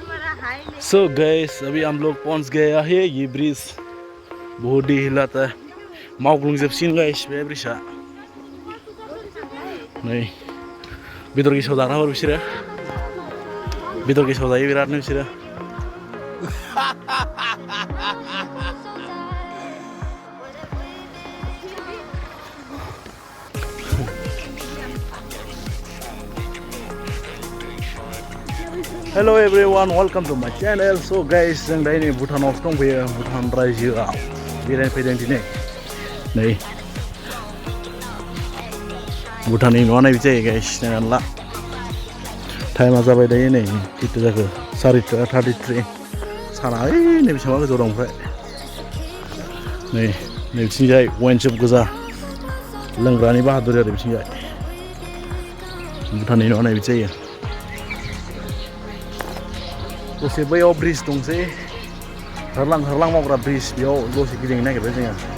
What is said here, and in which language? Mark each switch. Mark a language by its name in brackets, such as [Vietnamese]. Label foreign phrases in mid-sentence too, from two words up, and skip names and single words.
[Hindi] सो गाइस अभी हम लोग पहुंच गए हैं ये ब्रिज बहुत ही हिलाता है [Bodo] मावग्लुंजोबसिगोन गाइस बे ब्रिजआ नै बेदर गेसाव जाग्रा हर बिसोरो बेदर गेसाव जायो बिरादनो बिसोरो [English] Hello everyone, welcome to my channel. So guys, [Bodo] जों दा नै भुटानाव दंफैयो भुटान रायजोआव बेरायनो फैदों दिनै नै भुटाननि न'आ नायबिदि जायो गाइस नायनानै ला टाइमा जाबाय दायो नै खैथा जाखो 4:33 साना ओइ नै बेसेबां गोजौ दं ओमफ्राय नै बिथिंजाय [English] wine shop [Bodo] गोजा लोंग्रानि बाहादुरि आरो बिथिंजाय भुटाननि न'आ नायबिदि जायो दसे बैयाव ब्रिज दंसै हारलां मावग्रा ब्रिज बेयाव दसे गिदिंनो नागिरबाय जोङो